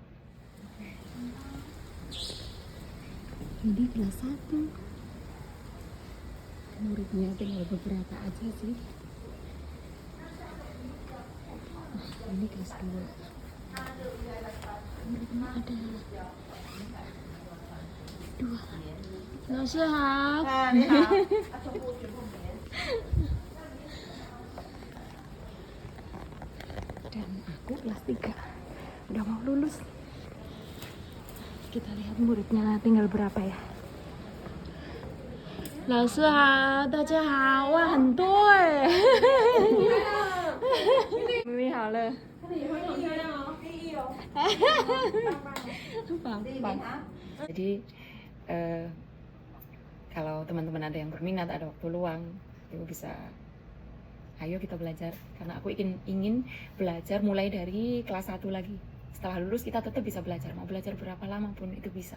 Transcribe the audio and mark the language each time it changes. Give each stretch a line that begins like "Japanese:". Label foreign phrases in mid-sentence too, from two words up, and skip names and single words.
Indonesian: Ini kelas 1, muridnya tinggal beberapa aja sih. Ini kelas 2, muridnya ada 2.
Chinese: 老师好。你好。
Indonesian: Dan aku kelas 3 udah mau lulus. Kita lihat muridnya tinggal berapa ya.
Chinese: 老师好，大家好，哇，很多哎。妹妹好了。很漂亮哦，
Indonesian: 棒。Jadi kalau teman-teman ada yang berminat, ada waktu luang, itu bisa, ayo kita belajar. Karena aku ingin belajar mulai dari kelas 1 lagi. Setelah lulus kita tetap bisa belajar, mau belajar berapa lama pun itu bisa.